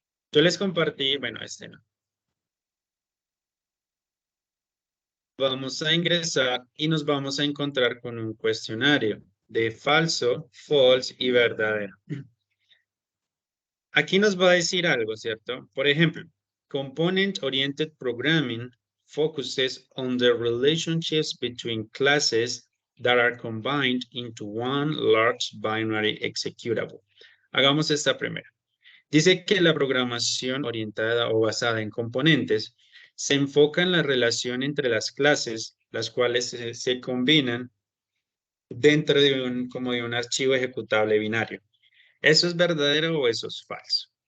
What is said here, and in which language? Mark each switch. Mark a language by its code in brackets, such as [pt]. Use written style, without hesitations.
[es] Yo les compartí, bueno, este no. Vamos a ingresar y nos vamos a encontrar con un cuestionario de falso, false y verdadero. Aquí nos va a decir algo, ¿cierto? Por ejemplo, [en] Component-Oriented Programming focuses on the relationships between classes that are combined into one large binary executable. [es] Hagamos esta primera. Dice que la programación orientada o basada en componentes se enfoca en la relación entre las clases las cuales se combinan dentro de como de un archivo ejecutable binario. ¿Eso es verdadero o eso es falso?